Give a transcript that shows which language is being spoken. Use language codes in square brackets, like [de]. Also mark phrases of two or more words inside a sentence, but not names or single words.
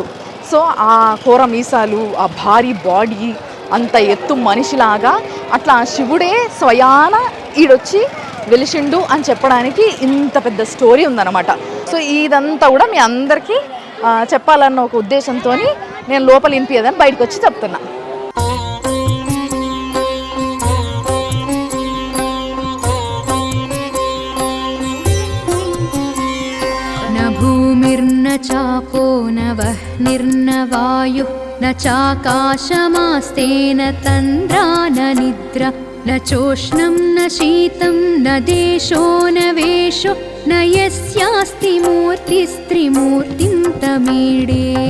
[te] సో ఆ కోర మీసాలు, ఆ భారీ బాడీ, అంత ఎత్తు మనిషిలాగా అట్లా శివుడే స్వయాన ఈడొచ్చి వెలిసిండు అని చెప్పడానికి ఇంత పెద్ద స్టోరీ ఉందన్నమాట. సో ఇదంతా కూడా మీ అందరికీ చెప్పాలన్న ఒక ఉద్దేశంతో నేను లోపల ఇంపియదని బయటకు వచ్చి చెప్తున్నా. [sa] भूमिर्न चापो न वह्निर्न वायुः न चाकाशमास्तेन तन्द्रा न निद्रा न चोष्णं न शीतं न देशो न वेशो न यस्यास्ति मूर्तिस्त्रिमूर्तिं तमीडे